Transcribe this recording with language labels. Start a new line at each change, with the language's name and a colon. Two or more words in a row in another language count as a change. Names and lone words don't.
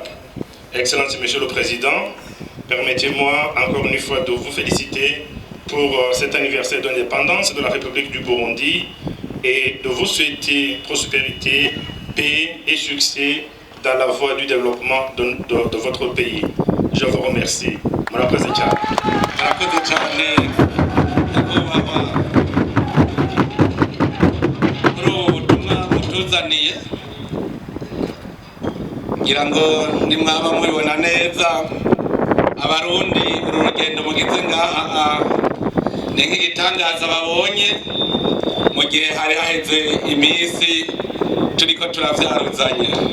French: Excellence Monsieur le Président, permettez-moi encore une fois de vous féliciter pour cet anniversaire d'indépendance de la République du Burundi et de vous souhaiter prospérité, paix et succès dans la voie du développement de votre pays. Je vous remercie. Madame la Présidente.
Rundi: ngira ngo nimwaba mubibona neza Abarundi uru rugendo mugize ngaha ni nk'igitangaza babonye mu gihe hari haheze iminsi turiko turavyaruzanya.